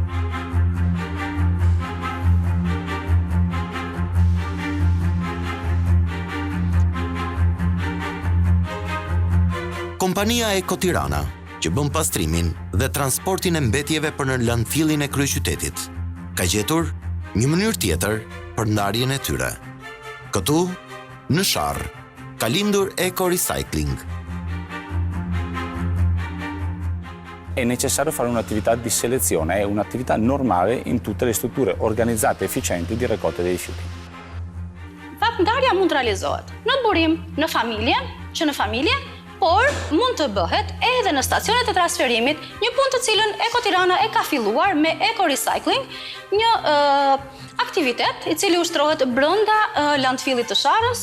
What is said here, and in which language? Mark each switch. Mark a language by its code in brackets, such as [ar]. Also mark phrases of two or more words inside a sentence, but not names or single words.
[sq] Kompania Eko Tirana, që bën pastrimin dhe transportin e mbetjeve për në landfillin e kryeqytetit, ka gjetur një mënyrë tjetër për ndarjen e tyre. Këtu, në Sharr, ka lindur Eco Recycling. [it] È necessario fare un'attività di selezione, è un'attività normale in tutte le strutture organizzate e efficienti di raccolta dei rifiuti. [sq] Ndarja mund të realizohet në burim, në familje, por mund të bëhet edhe në stacionet e transferimit, një punë të cilën Eko Tirana e ka filluar me Eco Recycling, një aktivitet i cili ushtrohet brenda landfillit të Sharrës.